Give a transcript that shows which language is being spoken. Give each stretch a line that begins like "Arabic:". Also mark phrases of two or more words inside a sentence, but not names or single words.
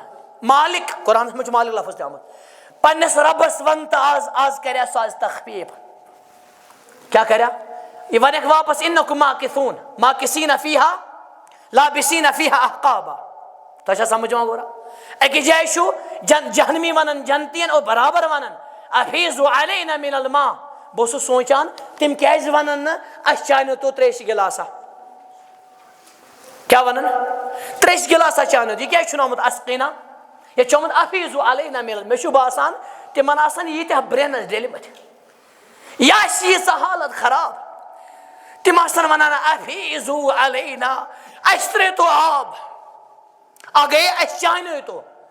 Kashmiri: مالک قرآنس منٛز چھُ مالک لفظ تہِ آمُت پننس ربس ون تہٕ آز کریا سُہ آز تخفیٖف کیٛاہ کریا یہ ونکھ واپس
Arabic: انکم ماکثون ماکثین فیہا لابسین فیہا احقابا
Kashmiri: تۄہہِ چھا سمجھ یِوان گورا أکِس جایہِ چھُ جہنمی ونن جنتین اور برابر ونن
Arabic: افیضوا علینا من الماء
Kashmiri: بہٕ اوسُس سونچان تِم کیازِ ونن نہٕ اسہِ چانیو تو تریشہِ گِلاسا کیٛاہ ونن تریشہِ گِلاسا چانیو یہِ کیازِ چھُنہٕ آمُت اسقینا ییٚتہِ چھُ آمُت
Arabic: افیضوا علینا من
Kashmiri: مےٚ چھُ باسان تِمن آسن ییٖتیاہ برینس ڈٔلمٕتۍ یا چھِ ییٖژاہ حالت خراب تِم آسن ونان
Arabic: افیضوا علینا
Kashmiri: اسہِ ترٲیتو آب گٔیے اسہِ چانیو